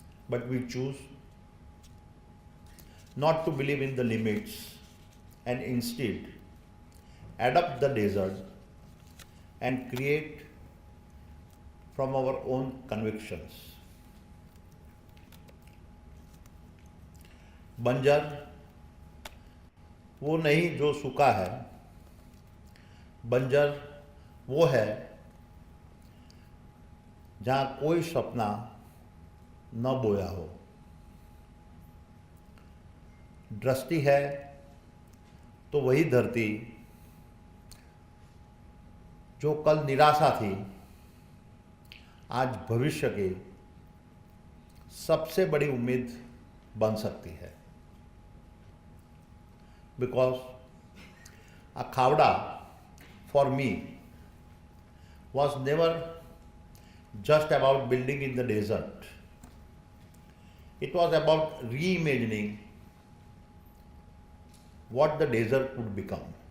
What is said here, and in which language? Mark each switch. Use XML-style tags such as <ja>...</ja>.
<en>But we choose not to believe in the limits and instead adapt the desert and create from our own convictions.</en> <hi>बंजर वो नहीं जो सूखा है, बंजर वो है जहाँ कोई सपना न बोया हो। दृष्टि है तो वही धरती जो कल निराशा थी, आज भविष्य की सबसे बड़ी उम्मीद बन सकती है।</hi> <en>Because a Khavda for me was never just about building in the desert. It was about reimagining what the desert would become.</en>